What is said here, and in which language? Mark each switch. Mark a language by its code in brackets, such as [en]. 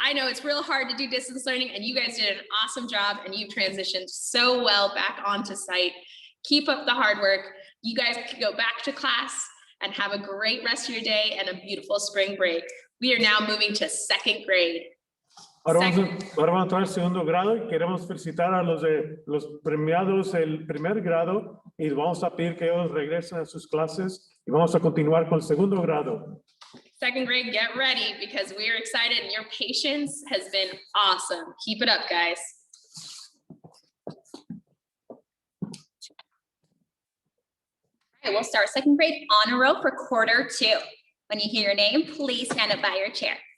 [en] I know it's real hard to do distance learning and you guys did an awesome job and you've transitioned so well back onto site. Keep up the hard work. You guys can go back to class and have a great rest of your day and a beautiful spring break. We are now moving to second grade. [es] Ahora vamos a entrar al segundo grado y queremos felicitar a los premiados del primer grado y vamos a pedir que ellos regresen a sus clases y vamos a continuar con el segundo grado. [en] Second grade, get ready because we are excited and your patience has been awesome. Keep it up, guys. All right, we'll start second grade honor roll for quarter 2. When you hear your name, please stand up by your chair.